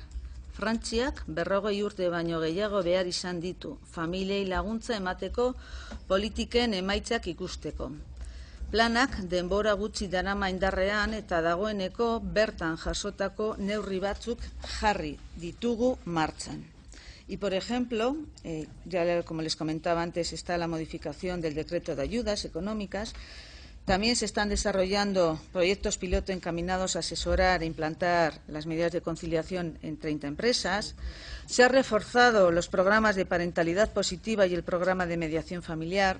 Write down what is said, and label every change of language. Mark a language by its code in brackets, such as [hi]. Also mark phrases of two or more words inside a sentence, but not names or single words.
[eu] Frantziak 40 urte baino gehiago behar izan ditu, familiei laguntza emateko politiken emaitzak ikusteko. Planak denbora gutxi darama indarrean eta dagoeneko bertan jasotako neurri batzuk jarri ditugu martxan. [es] Y, por ejemplo, ya como les comentaba antes, está la modificación del decreto de ayudas económicas. También se están desarrollando proyectos piloto encaminados a asesorar e implantar las medidas de conciliación en 30 empresas. Se han reforzado los programas de parentalidad positiva y el programa de mediación familiar.